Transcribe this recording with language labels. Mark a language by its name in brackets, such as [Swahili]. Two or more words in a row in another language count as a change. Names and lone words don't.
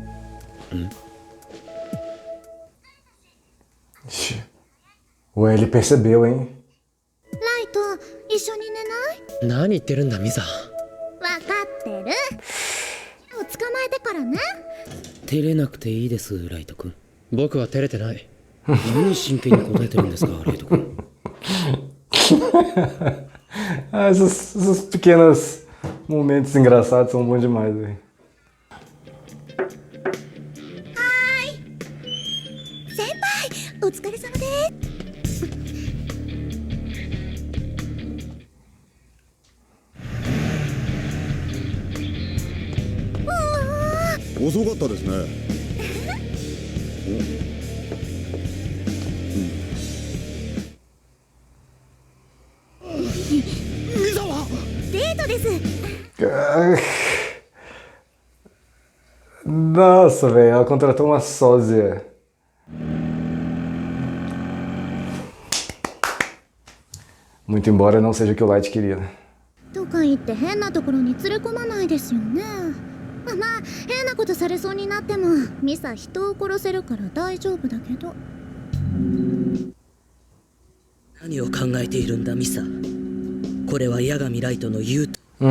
[Portuguese] O L percebeu, hein? [Japanese] ライト一緒に寝ない？何言ってるんだミサ。わかってる。を捕まえてからね。照れなくていいです、ライト君。僕は照れてない。何真剣に答えてるんですか、ライト君。 [Portuguese] Ah, esses pequenos momentos engraçados são bons demais, velho. [Japanese] 先輩、お疲れ様です。遅かったですね。ミサはデートです。 [Portuguese] Nossa, velho, ela contratou uma sósia. Muito embora não seja o que o Light queria, né? [Japanese] とか言って変なところに連れ込まないですよね。まあ変なことされそうになってもミサ人を殺せるから大丈夫だけど。何を考えているんだ、ミサ。これは八神ライトの言うと。